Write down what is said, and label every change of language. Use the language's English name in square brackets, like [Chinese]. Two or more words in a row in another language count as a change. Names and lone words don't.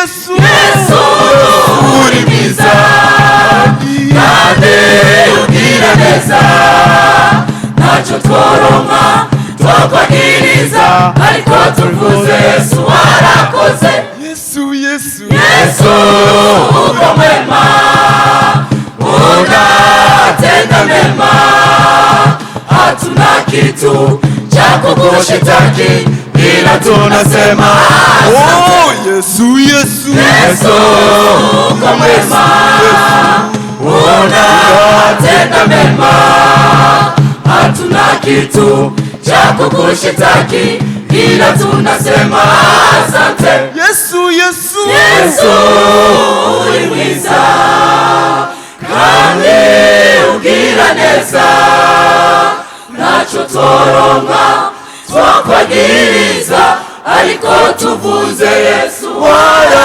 [Kinyarwanda] uri mwiza kandi ugira neza ntacyo tworonka twokwagiriza ariko tuvuze Yesu warakoze [Swahili] Yesu uko mwema unatenda mema hatuna kitu cha kukushitaki ila tunasema Yesu uko mwema unatenda mema hatuna kitu cha kukushitaki ila tunasema asante Yesu [Kinyarwanda] uri mwiza kandi ugira neza ntacyo tworonka twokwagiriza ariko tuvuze Yesu